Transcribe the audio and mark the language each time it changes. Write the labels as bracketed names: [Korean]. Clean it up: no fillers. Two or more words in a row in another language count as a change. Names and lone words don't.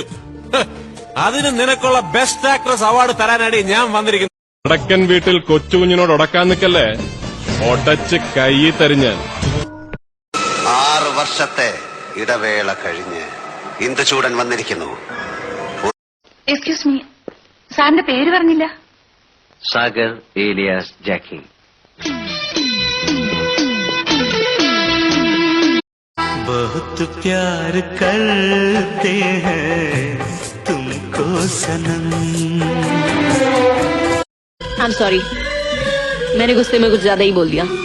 [Malayalam] അതിന് നിനക്കുള്ള [English] best actress award [Malayalam] തരാനായി ഞാൻ വന്നിരിക്കുന്നു. വടക്കൻ വീട്ടിൽ കൊച്ചുകുഞ്ഞിനോട് ഉടക്കാൻ നിൽക്കല്ലേ, ഒടച്ച് കൈ തരിഞ്ഞ്. 6 വർഷത്തെ ഇടവേള കഴിഞ്ഞ് ഇന്ദുചൂടൻ വന്നിരിക്കുന്നു. [English] excuse me, [Malayalam] സാറിന്റെ പേര് പറഞ്ഞില്ല. [Hindi] सागर एलियास जैकी. बहुत प्यार करते हैं तुमको सनम. [English] I am sorry, [Hindi] मैंने गुस्से में कुछ ज्यादा ही बोल दिया.